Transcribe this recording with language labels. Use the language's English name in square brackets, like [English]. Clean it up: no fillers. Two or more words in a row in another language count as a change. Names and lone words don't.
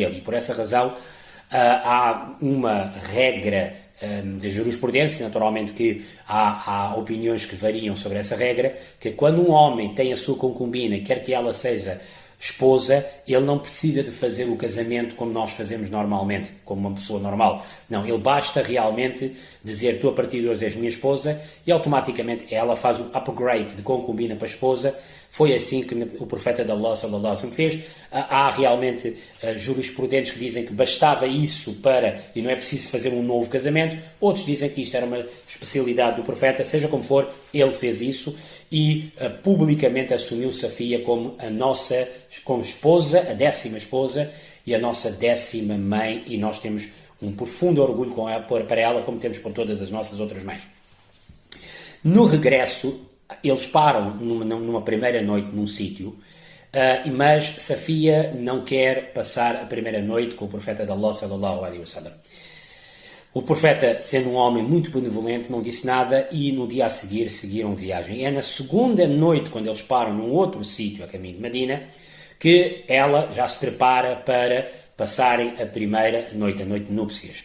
[Portuguese] E por essa razão há uma regra de jurisprudência, naturalmente que há opiniões que variam sobre essa regra, que quando um homem tem a sua concubina e quer que ela seja esposa, ele não precisa de fazer o casamento como nós fazemos normalmente, como uma pessoa normal. Não, ele basta realmente dizer: tu a partir de hoje és minha esposa, e automaticamente ela faz o upgrade de concubina para esposa. Foi assim que o profeta de Allah, [Arabic] sallallahu alaihi wasallam, [Portuguese] fez. Há realmente jurisprudentes que dizem que bastava isso e não é preciso fazer um novo casamento. Outros dizem que isto era uma especialidade do profeta. Seja como for, ele fez isso e publicamente assumiu Safia como como esposa, a 10ª esposa e a nossa 10ª mãe, e nós temos um profundo orgulho para ela, como temos por todas as nossas outras mães. No regresso, eles param numa primeira noite num sítio, mas Safia não quer passar a primeira noite com o profeta de Allah, [Arabic] sallallahu alaihi wasallam. [Portuguese] O profeta, sendo um homem muito benevolente, não disse nada e no dia a seguir seguiram viagem. E é na segunda noite, quando eles param num outro sítio a caminho de Medina, que ela já se prepara para passarem a primeira noite, a noite de núpcias.